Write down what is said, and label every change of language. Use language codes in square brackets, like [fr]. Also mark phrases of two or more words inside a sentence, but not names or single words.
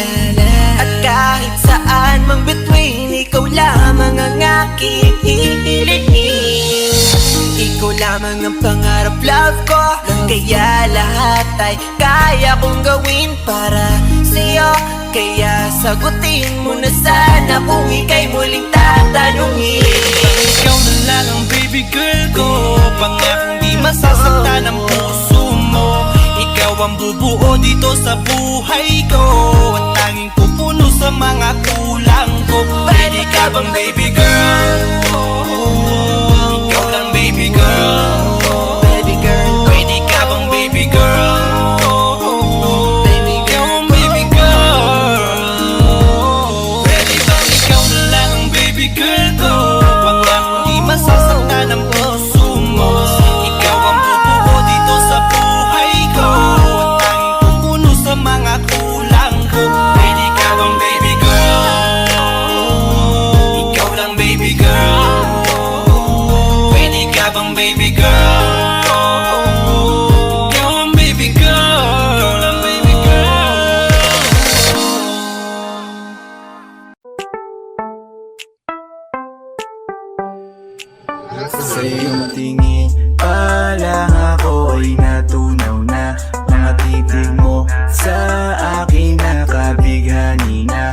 [tl] At kahit saan mang between, ikaw lamang ang aking hihilihin. Ikaw lamang ang pangarap, love ko. Kaya lahat ay kaya kong gawin para sa'yo. Kaya sagutin mo na sana kung ika'y muling tatanungin. Ikaw na lang ang [en] baby girl [tl] ko, pangakong di masasaktan ang bubuo dito sa buhay ko at tanging pupuno sa mga kulang ko. Pwede ka bang [en] baby girl? [tl] Ikaw lang [en] baby girl. Baby girl. [tl] Pwede ka bang [en] baby girl? Baby girl, baby girl. [tl] Pwede bang ikaw na lang ang [en] baby girl [tl] ko? Pangako di masasaktan ang puso mo. Ikaw ang bubuo dito sa buhay ko at tanging pupuno sa mga kulang ko. Pwede ka bang [en] baby girl? [tl] Ikaw lang [en] baby girl. [tl] Pwede ka bang [en] baby girl? [tl] Ikaw ang [en] baby girl, [tl] ang [en] baby girl. [tl] Sa iyong tingin pa lang ako ay natunaw na. Mga titig mo sa akin nakabighani na.